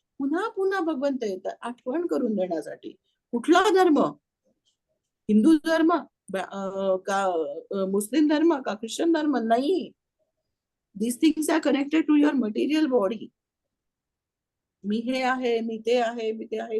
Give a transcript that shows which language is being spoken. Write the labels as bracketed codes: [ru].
[mr] पुन्हा पुन्हा भगवंत येतात आठवण करून देण्यासाठी. कुठला धर्म? हिंदू धर्म का मुस्लिम धर्म का ख्रिश्चन धर्म? नाही. [en] These things are connected to your material body. [mr] मी हे आहे, मी ते आहे, मी ते आहे.